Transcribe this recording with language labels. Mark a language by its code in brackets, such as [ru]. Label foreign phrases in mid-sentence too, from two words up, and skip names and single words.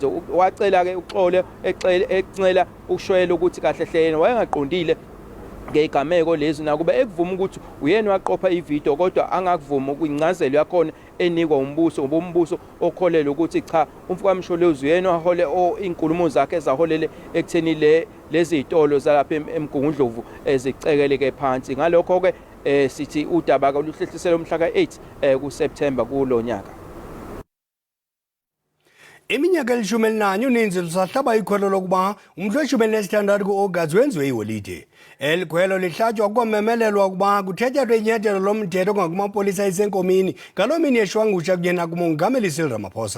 [zu] Wacela ke uxole ecela ukushwela ukuthi kahle hle yena wayengaqondile ngegameko lezi nakuba ekuvuma ukuthi uyena waqopha ivideo kodwa angakuvuma ukuyincazelo yakhona enikwa umbuso okholele ukuthi cha umfowamsholozi uyena wahole inkulumo zakhe ezaholele ekutheni lezi zitolo zalapha eMgungundlovu ezicekeleke phansi. Ngalokho ke sithi udaba oluhlehlisela umhla ka8 kuSeptember kulonyaka. [xh] Iminyaka eli-14 uninzi lusahlaba ikhwelo lokuba umhla we-16 ku-August wenziwe iholide. Eli khwelo lihlatywa kwamemelelwa ukuba kuthetyathwe inyathelo lomthetho ngakumapolisa isenkomini ngaloo mini yeshwangusha kunye nakumongameli Cyril Ramaphosa.